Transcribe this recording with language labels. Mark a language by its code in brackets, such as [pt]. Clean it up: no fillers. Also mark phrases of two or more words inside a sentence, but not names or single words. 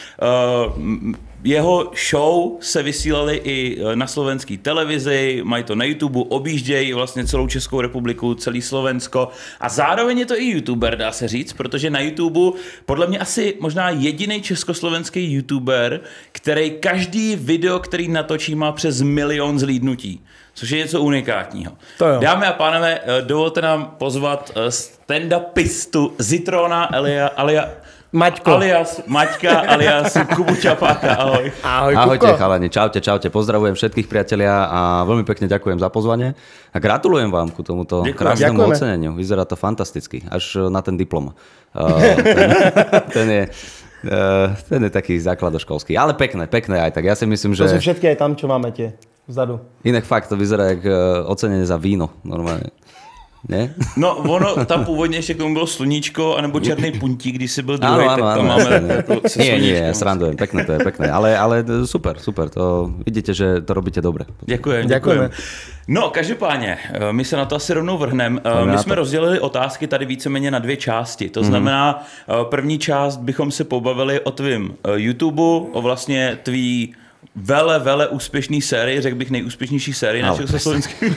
[cs] Jeho show se vysílaly i na slovenské televizi, mají to na YouTube, objíždějí vlastně celou Českou republiku, celý Slovensko a zároveň je to i youtuber, dá se říct, protože na YouTube podle mě asi možná jediný československý youtuber, který každý video, který natočí, má přes 1 milion zhlídnutí, což je něco unikátního. Dámy a pánové, dovolte nám pozvat stand-upistu Zitrona Maťka alias Kubu Čapáka, ahoj. [sk] Ahojte chalani, čaute, pozdravujem všetkých priatelia a veľmi pekne ďakujem za pozvanie a gratulujem vám ku tomuto krásnemu oceneniu, vyzerá to fantasticky, až na ten diplom. Ten je taký základoškolský, ale pekné aj tak, ja si myslím, že... To sú všetky aj tam, čo máme tie vzadu. Inak fakt to vyzerá jak ocenenie za víno, normálne. [cs] Ne? No, ono tam původně ještě k tomu bylo sluníčko, anebo černý puntík, když jsi byl druhý, tak tam máme se [sk] Nie, srandujem, pekné to je, pekné, ale super, to vidíte, že to robíte dobre. [cs] Děkujeme. No, každopádně, my se na to asi rovnou vrhneme. My jsme rozdělili otázky tady víceméně na 2 části. To znamená, první část bychom se pobavili o tvým YouTube, o vlastně tvý vele úspěšný sérii, řekl bych nejúspěšnější sérii na československém.